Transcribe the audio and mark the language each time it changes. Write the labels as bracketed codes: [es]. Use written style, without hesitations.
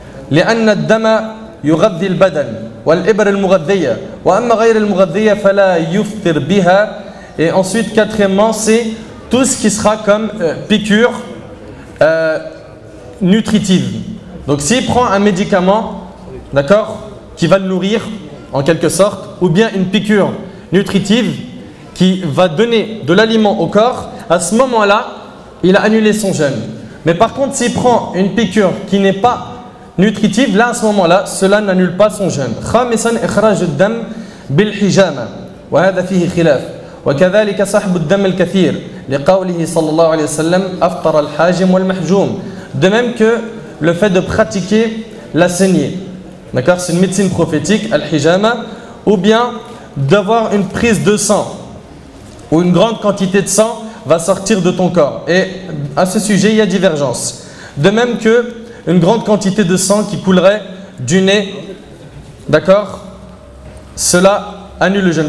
[ar] لأن الدم يغذي البدن والإبر المغذية وأما غير المغذية فلا يفطر بها. [fr] Et ensuite, quatrièmement, c'est tout ce qui sera comme piqûre nutritive. Donc s'il prend un médicament, d'accord, qui va le nourrir en quelque sorte, ou bien une piqûre nutritive qui va donner de l'aliment au corps, à ce moment-là, il a annulé son jeûne. Mais par contre, s'il prend une piqûre qui n'est pas nutritive, là à ce moment-là, cela n'annule pas son jeûne. [ar] خامسا إخراج الدم بالحجامة وهذا فيه خلاف وكذلك سحب الدم الكثير لقوله صلى الله عليه وسلم أفطر الحاجم والمحجوم. [fr] De même que le fait de pratiquer la saignée, d'accord, c'est une médecine prophétique, al-hijama, ou bien d'avoir une prise de sang où une grande quantité de sang va sortir de ton corps. Et à ce sujet, il y a divergence. De même que une grande quantité de sang qui coulerait du nez, d'accord, cela annule le jeûne.